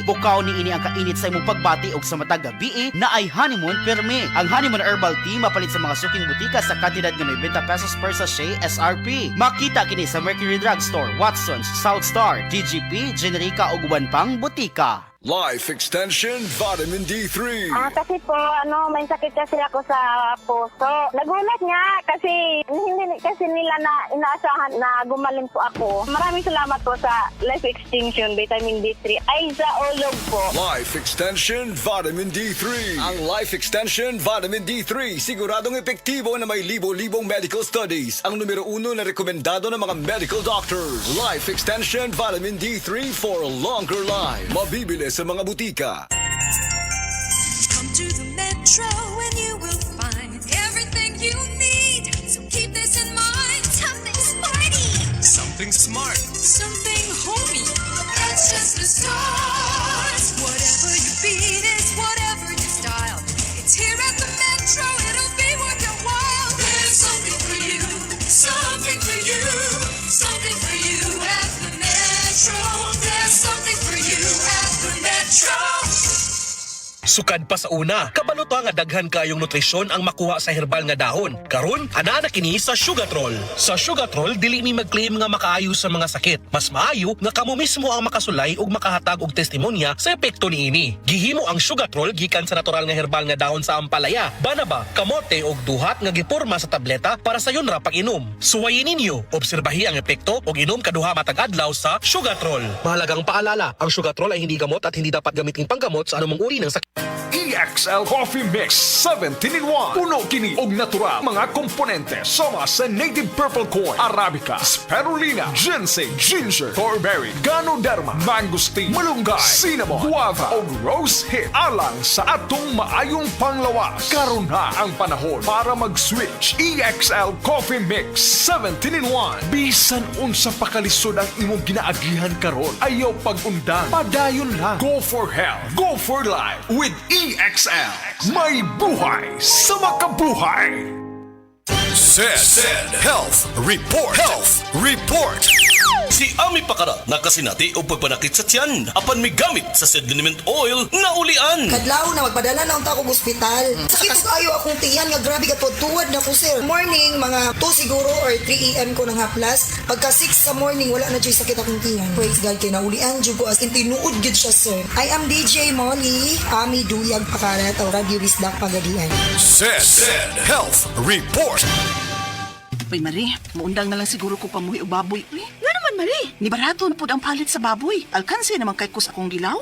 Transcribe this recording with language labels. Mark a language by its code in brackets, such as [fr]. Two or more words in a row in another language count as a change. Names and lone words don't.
[ceb] Bukaw ni ini ang kainit sa imong pagbati ug sa matag gabi na ay honeymoon perme. Ang honeymoon herbal tea mapalit sa mga suking butika sa kantidad nga 90 pesos [en] per sachet [ceb] SRP. Makita kini sa Mercury Drugstore, Watson's, South Star, DGP, Generica ug uban pang butika. Life Extension Vitamin D3. [tl] Kasi po, may sakit kasi ako sa puso. Nagulat nga kasi hindi kasi nila na inaasahan na gumaling po ako. Maraming salamat po sa Life Extension Vitamin D3 ay sa ulog po. Life Extension Vitamin D3. Ang Life Extension Vitamin D3 siguradong epektibo na may libo-libong [en] medical studies. [tl] Ang numero 1 na rekomendado ng mga [en] medical doctors. Life Extension Vitamin D3 for a longer life. [tl] Mabibili sa mga butika. [en] Come to the Metro and you will find everything you need. So keep this in mind. Something sporty. Something smart. Something homey. That's just the start. Whatever you beat is whatever you style. It's here at the Metro. It'll be worth your while. There's something for you. Something for you. Something for you at the Metro. There's something for you at the Metro. [ceb] Sukad pa sa una, kabalot nga daghan kayong nutrisyon ang makuha sa herbal nga dahon. Karon, ana na kini sa Sugatrol. Sa Sugatrol, dili mi mag-claim nga makaayo sa mga sakit. Mas maayo nga kamo mismo ang makasulay ug makahatag og testimonya sa epekto niini. Gihimo ang Sugatrol gikan sa natural nga herbal nga dahon sa ampalaya, banaba, kamote ug duhat nga giporma sa tableta para sa yun ra pag-inom. Suwayin ninyo, obserbahi ang epekto ug inom kaduha matag adlaw sa Sugatrol. [tl] Mahalagang paalala, ang Sugatrol ay hindi gamot at hindi dapat gamitin panggamot sa anumang uri ng sakit. EXL Coffee Mix 17-in-1. [ceb] Puno kini og natural mga komponente sama sa [en] native purple corn, [ceb] arabica, spirulina, ginseng, ginger, thornberry, ganoderma, mangosteen, malunggay, cinnamon, guava ug [en] rose hip [ceb] alang sa atong maayong panglawas. Karon na ang panahon para mag-switch. EXL Coffee Mix 17-in-1. Bisan unsa pa kalisod ang imong ginaagihan karon, ayaw pag-undang, padayon lang. [en] Go for health, go for life with EXL. [ceb] May buhay sa makabuhay. Sed Health Report. Health Report. Si Ami Pakara nakasinati o pagpanakit sa tiyan apan may gamit sa Sed Liniment Oil na ulian. Kadlaw na magpadala na unta akong ospital. Sakit ko kayo akong tiyan nga grabe ka tuwad na ko sir. Morning mga 2 siguro or 3 AM ko nang haplas. Pagka 6 sa morning wala na jud sakit akong tiyan. Praise God kay naulian jud ko [en] as in [ceb] tinuod gid siya sir. [en] I am DJ Molly, Ami Duyag Pakara o Radio Wisdak Pagadian. Sed Health Report. [ceb] Uy, Marie, maundang na lang siguro ko pamuhi o baboy. Uy, nga naman, Marie. Ni barato na po ang palit sa baboy. Alkansi naman kay kus akong gilaw.